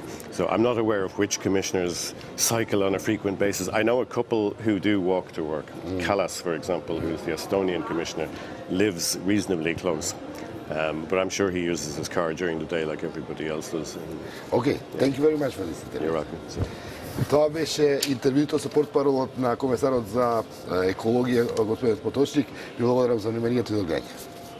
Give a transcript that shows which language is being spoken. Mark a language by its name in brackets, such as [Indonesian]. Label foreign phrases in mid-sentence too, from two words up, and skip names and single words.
[English] So I'm not aware of which commissioners cycle on a frequent basis. I know a couple who do walk to work. Kallas, for example, who's the Estonian commissioner, lives reasonably close. But I'm sure he uses his car during the day like everybody else does. Okay, thank you very much for this interview. You're welcome. [Macedonian] Това беше интервјуто со портпаролот на комесарот за екологија, господин Поточник. Ви благодарам за вниманието и одгледање.